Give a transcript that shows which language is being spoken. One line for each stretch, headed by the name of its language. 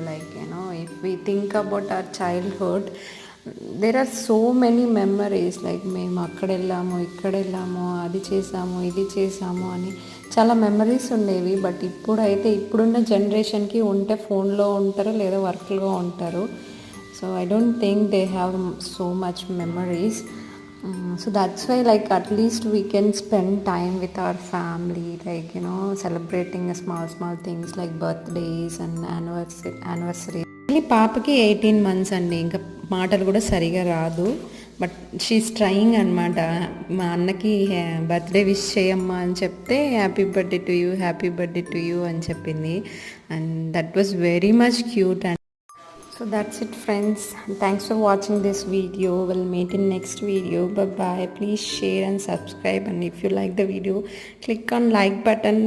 English: Like you know if we think about our childhood, there are so many memories.
Telugu: Like మేము అక్కడ వెళ్ళాము, ఇక్కడ వెళ్ళాము, అది చేసాము, ఇది చేసాము అని చాలా మెమరీస్ ఉండేవి. బట్ ఇప్పుడున్న జనరేషన్కి ఉంటే ఫోన్లో ఉంటారు లేదా వర్క్లో ఉంటారు.
English: So I don't think they have so much memories. So that's why like at least we can spend time with our family, like you know, celebrating small things like birthdays and anniversary.
Telugu: పాపకి 18 months అండి, ఇంకా మాటలు కూడా సరిగా రాదు.
English: but she is trying
Telugu: అనమాట. మా అన్నకి బర్త్డే విష్ చేయమ్మా అని చెప్తే హ్యాపీ బర్త్డే టు యూ అని చెప్పింది.
English: And that was very much cute. And so that's it friends, thanks for watching this video. We'll meet in next video. Bye bye. Please share and subscribe, and if you like the video, click on like button.